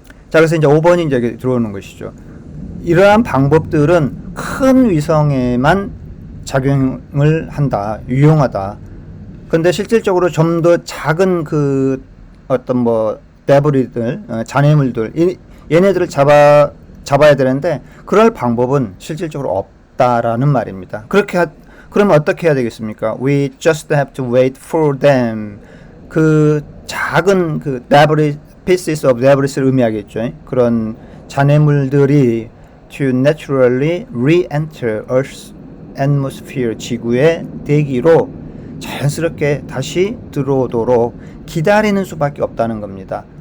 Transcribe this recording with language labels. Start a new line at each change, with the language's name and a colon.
Korean: 자, 그래서 이제 5번이 이제 들어오는 것이죠. 이러한 방법들은 큰 위성에만 작용을 한다, 유용하다. 근데 실질적으로 좀 더 작은 어떤 데브리들, 잔해물들, 얘네들을 잡아야 되는데 그럴 방법은 실질적으로 없다라는 말입니다. 그러면 어떻게 해야 되겠습니까?
English: We just have to wait for them.
Korean: 작은
English: pieces of debris
Korean: 를 의미하겠죠. 그런 잔해물들이
English: to naturally re-enter Earth's atmosphere,
Korean: 지구의 대기로 자연스럽게 다시 들어오도록 기다리는 수밖에 없다는 겁니다.